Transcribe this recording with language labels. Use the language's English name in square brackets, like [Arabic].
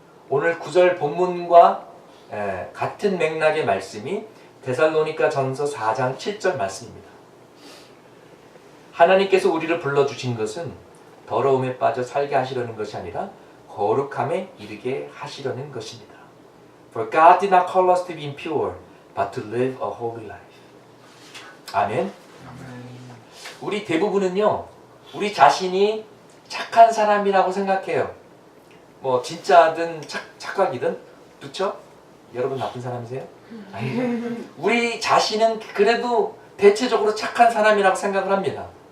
[Korean] 오늘 9절 본문과 같은 맥락의 말씀이 데살로니가 전서 4장 7절 말씀입니다. 하나님께서 우리를 불러주신 것은 더러움에 빠져 살게 하시려는 것이 아니라 거룩함에 이르게 하시려는 것입니다. [English] For God did not call us to be impure, but to live a holy life. [Korean] 아멘. 우리 대부분은요, 우리 자신이 착한 사람이라고 생각해요. 뭐 진짜든 착각이든, 그렇죠? 여러분 나쁜 사람이세요? 아니요. 우리 자신은 그래도 대체적으로 착한 사람이라고 생각을 합니다.